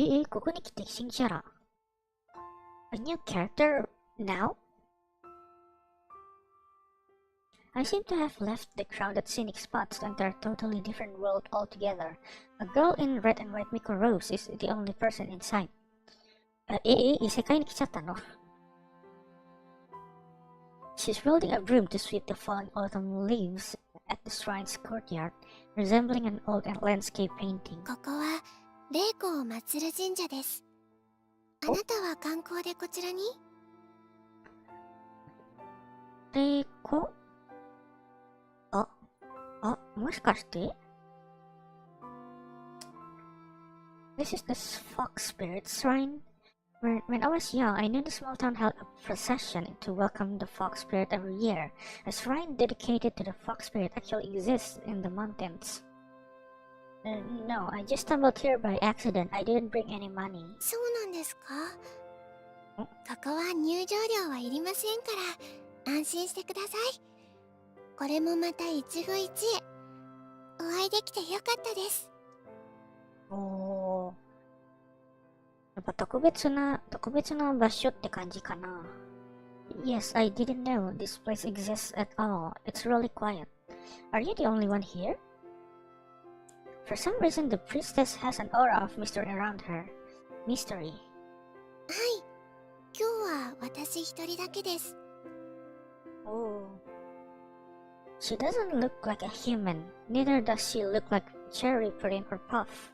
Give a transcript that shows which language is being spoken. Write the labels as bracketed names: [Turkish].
[Japanese] ここに来て新キャラ [English] A new character now? I seem to have left the crowded scenic spots to enter a totally different world altogether. A girl in red and white Miko Rose is the only person in sight. [Japanese] 異世界に来ちゃったの [English] She's wielding a broom to sweep the falling autumn leaves at the shrine's courtyard, resembling an old landscape painting. [Japanese] ここは霊子を祀る神社です。あなたは観光でこちらに？霊子？もしかして [English] This is the Fox Spirit Shrine? When I was young, I knew the small town held a procession to welcome the Fox Spirit every year. A shrine dedicated to the Fox Spirit actually exists in the mountains. No, I just stumbled here by accident. I didn't bring any money. [Japanese] そうなんですか？ここは入場料はいりませんから安心してください。これもまた一期一会お会いできてよかったです。やっぱ特別な場所って感じかな。 [English] Yes, I didn't know this place exists at all. It's really quiet. Are you the only one here? For some reason, the priestess has an aura of mystery around her. Mystery. [Japanese] はい、今日は私一人だけです。 [English] She doesn't look like a human. Neither does she look like Cherry, Pudding, or Puff.